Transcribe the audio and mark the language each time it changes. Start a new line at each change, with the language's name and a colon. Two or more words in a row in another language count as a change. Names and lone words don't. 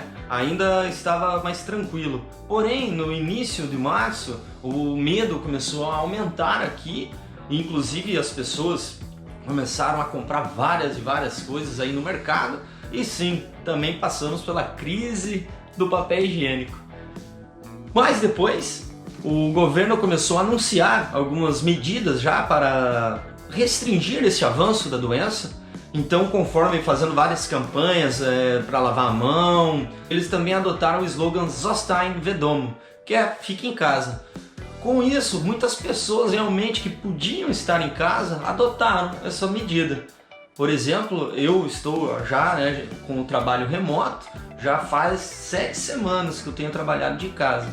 Portuguese: Ainda estava mais tranquilo. Porém, no início de março, o medo começou a aumentar aqui, inclusive as pessoas começaram a comprar várias e várias coisas aí no mercado, e sim, também passamos pela crise do papel higiênico. Mas depois, o governo começou a anunciar algumas medidas já para restringir esse avanço da doença. Então, conforme fazendo várias campanhas para lavar a mão, eles também adotaram o slogan
Polish: Zostań w domu,
Portuguese: que é fique em casa. Com isso, muitas pessoas realmente que podiam estar em casa adotaram essa medida. Por exemplo, eu estou já com o trabalho remoto, já faz 7 semanas que eu tenho trabalhado de casa.